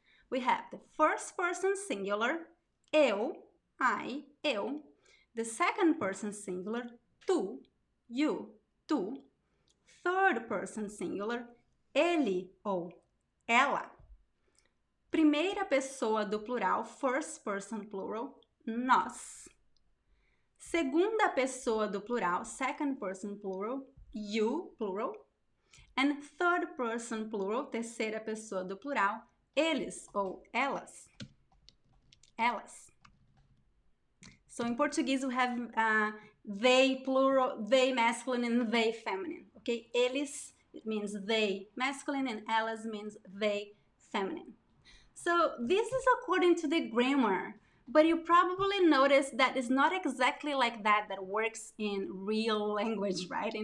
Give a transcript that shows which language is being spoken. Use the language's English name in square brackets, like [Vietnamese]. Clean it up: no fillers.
[English] We have the first person singular, eu, I, eu. The second person singular, tu, you, tu. Third person singular, [Portuguese] ele ou ela. Primeira pessoa do plural, [English] first person plural, [Portuguese] nós. Segunda pessoa do plural, [English] second person plural, you, plural. And third person plural, [Portuguese] terceira pessoa do plural, eles ou elas. Elas. [English] So in Portuguese we have they plural, they masculine and they feminine. Okay, eles, it means they masculine, and elas means they feminine. So this is according to the grammar, but you probably noticed that it's not exactly like that works in real language, right?